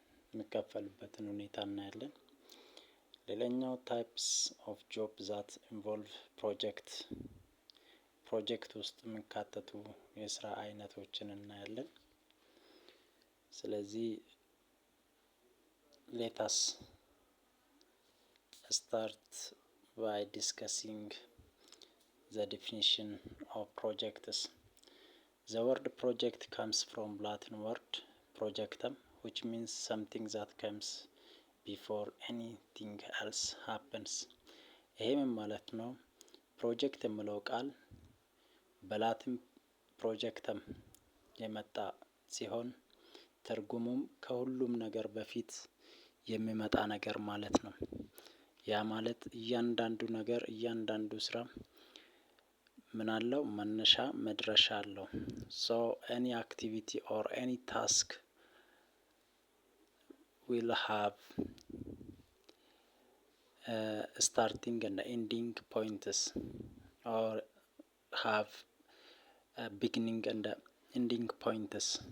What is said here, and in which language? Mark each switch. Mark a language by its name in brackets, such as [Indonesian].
[Amharic] የሚከፈልበትን ሁኔታ እናያለን። ሌላኛው [English] ታይፕስ ኦፍ ጆብ ዛት ኢንቮልቭ ፕሮጀክት፣ [Amharic] ፕሮጀክት ውስጥ የሚካተቱ የስራ አይነቶችን እናያለን። ስለዚህ [English] let us start by discussing the definition of projects. The word project comes from Latin word projectum, which means something that comes before anything else happens. [Amharic] ይሄ ምን ማለት ነው? ፕሮጀክት የሚለው ቃል በላቲን ፕሮጀክተም የመጣ ሲሆን ትርጉሙም ከሁሉም ነገር በፊት የሚመጣ ነገር ማለት ነው። ያ ማለት እያንዳንዱ ነገር እያንዳንዱ ስራ ምን አለው? መነሻ መድረሻ አለው። [English] ሶ any activity or any task will have starting and ending points or have beginning and ending points.